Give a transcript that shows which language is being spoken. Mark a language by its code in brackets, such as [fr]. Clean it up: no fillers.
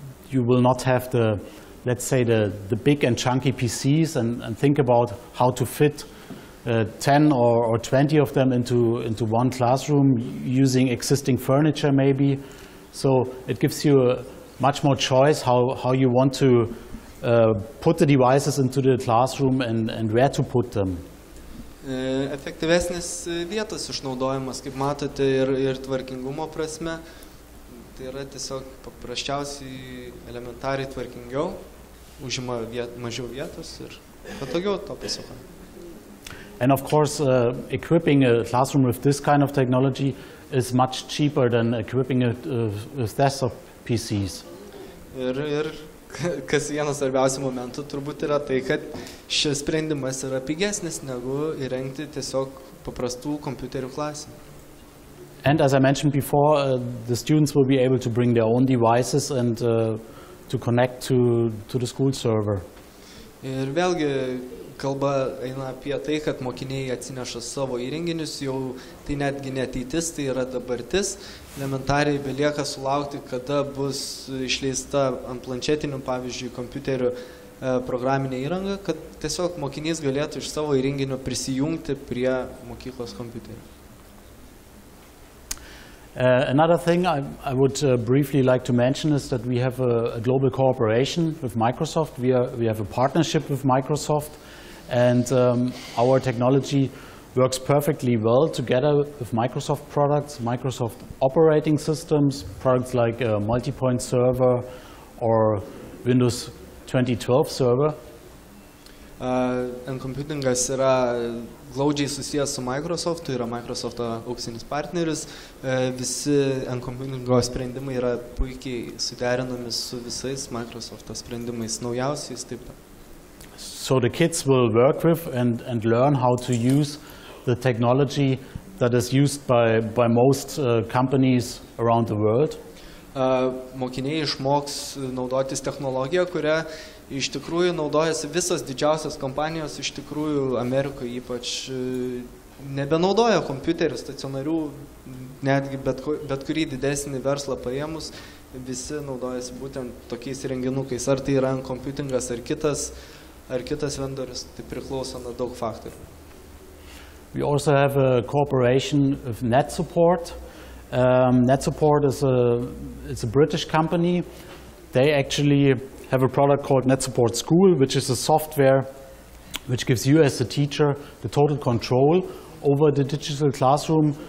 [en] You will not have the, let's say, the big and chunky PCs and think about how to fit 10 or 20 of them into one classroom using existing furniture maybe. So it gives you much more choice how you want to put the devices into the classroom and where to put them. [lt] Efektyvesnis vietos išnaudojimas, kaip matote, ir tvarkingumo prasme. Tai yra tiesiog paprasčiausiai elementariai tvarkingiau, užima mažiau vietos ir patogiau to pasako. [en] And of course, equipping a classroom with this kind of technology is much cheaper than equipping it with desktop PCs. [lt] Ir kas vienas svarbiausių momentų turbūt yra tai, kad šis sprendimas yra pigesnis negu įrengti tiesiog paprastų kompiuterių klasę. [en] And as I mentioned before, the students will be able to bring their own devices and to connect to the school server. [lt] Ir vėlgi kalba eina apie tai, kad mokiniai atsineša savo įrenginius, jau tai netgi ne ateitis, tai yra dabartis. Elementariai belieka sulaukti, kada bus išleista ant planšetinių, pavyzdžiui, kompiuterių programinė įranga, kad tiesiog mokinys galėtų iš savo įrenginio prisijungti prie mokyklos kompiuterių. [en] Another thing I would briefly like to mention is that we have a global cooperation with Microsoft. We have a partnership with Microsoft, and our technology works perfectly well together with Microsoft products, Microsoft operating systems, products like Multipoint Server or Windows 2012 Server. [lt] NComputingas yra glaudžiai susijęs su Microsoft, yra Microsoft'o auksinis partneris. Visi NComputingo sprendimai yra puikiai suderinami su visais Microsoft'o sprendimais, naujausiais taip pat. So [en] the kids will work with and learn how to use the technology that is used by most companies around the world. [lt] Mokiniai išmoks naudotis technologiją, kurią iš tikrųjų naudojasi visas didžiausias kompanijos, iš tikrųjų Amerikoje ypač nebenaudoja kompiuterių stacionarių, netgi bet kurį didesnį verslą paėmus, visi naudojasi būtent tokiais renginukais, ar tai yra NComputingas ar kitas vendorius, tai priklauso nuo daug faktorių. [en] We also have a cooperation with NetSupport. NetSupport is a British company. They actually have a product called NetSupport School, which is a software which gives you as a teacher the total control over the digital classroom.